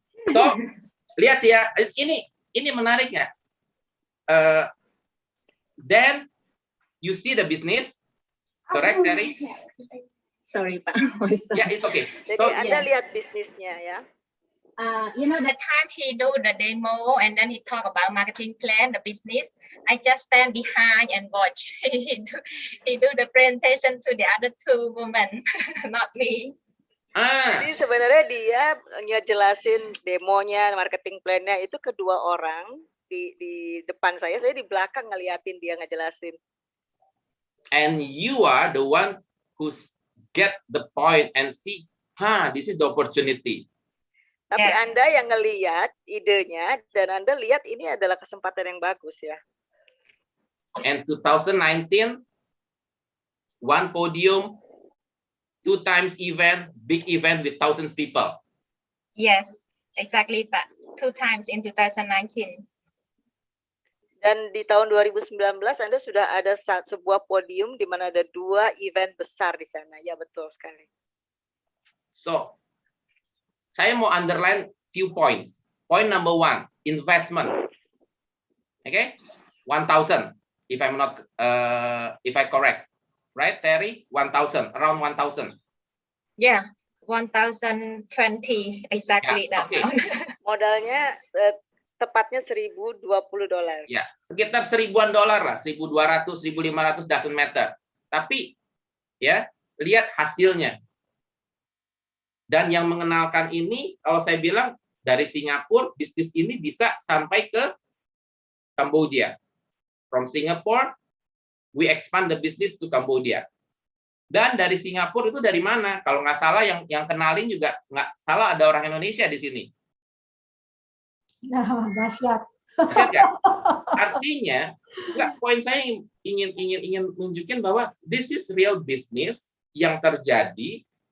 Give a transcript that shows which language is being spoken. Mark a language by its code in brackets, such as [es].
[id] So lihat ya, ini menariknya. [en] Then you see the business, correct, Terry? Sorry, Pak. Yeah, it's okay. [id] Jadi [en] So [id] Anda lihat bisnisnya ya. [en] You know, The time he do the demo and then he talk about marketing plan, the business, I just stand behind and watch. He do the presentation to the other two women, not me. [id] Jadi sebenarnya dia ngejelasin demonya, marketing plan-nya itu kedua orang di depan saya di belakang ngeliatin dia ngejelasin. [en] and you are the one who's get the point and see, this is the opportunity. [id] Tapi Anda yang ngeliat idenya dan Anda lihat ini adalah kesempatan yang bagus ya. [en] And 2019, one podium, 2 times event, big event with thousands people. Yes, exactly, Pak. 2 times in 2019. [id] Dan di tahun 2019 Anda sudah ada sebuah podium di mana ada 2 event besar di sana. Ya betul sekali. So, saya mau [en] underline few points. Point number 1, investment. Okay, 1,000. If I'm not, if I correct, right, Terry? 1,000, around 1,000. Yeah, 1,020 exactly that. Okay. [id] Modalnya tepatnya $1,020. Ya, sekitar $1,000-an lah, 1.200, 1.500 [en] doesn't matter. [id] Tapi ya, lihat hasilnya. Dan yang mengenalkan ini, kalau saya bilang dari Singapura, bisnis ini bisa sampai ke Cambodia. [en] From Singapore, we expand the business to Cambodia. [id] Dan dari Singapura itu dari mana? Kalau nggak salah yang kenalin juga nggak salah ada orang Indonesia di sini. Nah, dahsyat. Dahsyat ya? Artinya, poin saya ingin nunjukin bahwa [en] this is real business [id] yang terjadi.